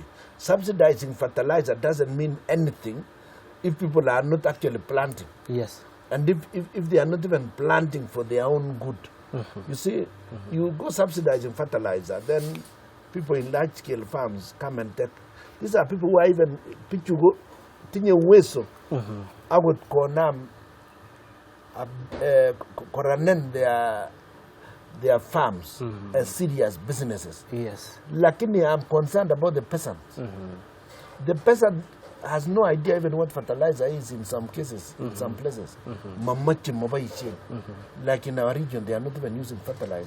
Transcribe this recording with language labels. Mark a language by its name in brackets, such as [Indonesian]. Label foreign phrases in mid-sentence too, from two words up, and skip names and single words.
[English] Subsidizing fertilizer doesn't mean anything if people are not actually planting. Yes. And if they are not even planting for their own good. You see, you go subsidizing fertilizer, then people in large-scale farms come and take These are people who are even [Kalenjin] pichugo tinye uwezo agot konam koranen [English] their farms as serious businesses. Yes. Lakini I'm concerned about the peasants. The peasant has no idea even what fertilizer is in some cases, in some places. Like in our region, they are not even using fertilizer.